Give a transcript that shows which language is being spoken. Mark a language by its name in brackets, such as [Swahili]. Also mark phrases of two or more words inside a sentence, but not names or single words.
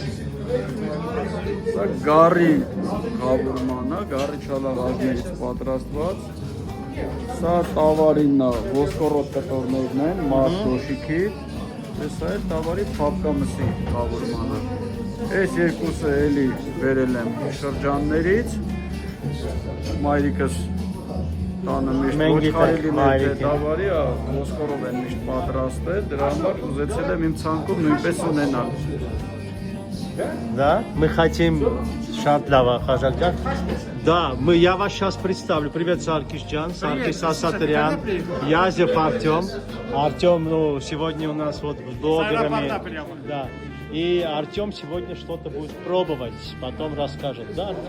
[Armenian] Սա գարի գավուրմանն է, գարի չալաղազներից պատրաստված։ Սա տավարինն է, ոսկորոտ կտորներն են, մարդ դոշիքի։ Սա է տավարի փապկամսի գավուրմանը։ Այս երկուսը էլի վերել եմ շրջաններից։ Մայրիկս տանը միշտ ոչ կարելի է տավարի, ոսկորով են միշտ պատրաստել, дրա համար ուզեցել եմ իմ ցանկում նույնպես ունենալ։ [Russian] Да, мы хотим шатлава, Хажакджан. Да, я вас сейчас представлю. Привет, Саркисджан, Саркис Асатрян, Язев Артем. Артем, ну, сегодня у нас вот с блогерами. Да. И Артем сегодня что-то будет пробовать, потом расскажет, да, Артем?